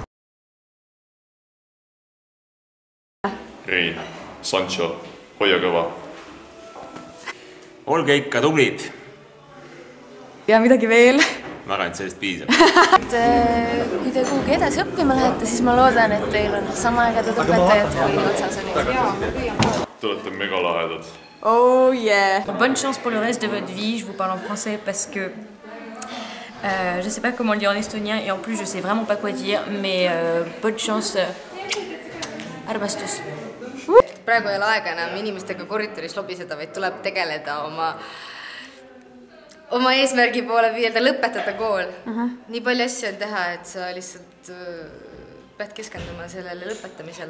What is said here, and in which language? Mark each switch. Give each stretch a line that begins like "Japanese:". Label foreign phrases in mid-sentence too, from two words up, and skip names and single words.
Estonian: Rein, Sancho, hoia kõva. Olge ikka tublid. Ja midagi veel. Ma arvan, et sellest piisab. Kui te kuhugi edasi õppima lähete, siis ma loodan, et teil on sama ägedad õpetajad kui otsas oli. Te olete megalahedad.
English: Oh yeah.
French: Bonne chance pour le reste de votre vie. Je vous parle en français parce que je sais pas comment le dire en estonien et en plus je sais vraiment pas quoi dire, mais bonne chance.
Estonian: Armastus. Praegu ei ole aega enam inimestega korritoris lobiseda, vaid tuleb tegeleda oma eesmärgi poole püüelda, lõpetada kool. Nii palju asju on teha, et sa lihtsalt pead keskenduma sellele lõpetamisele.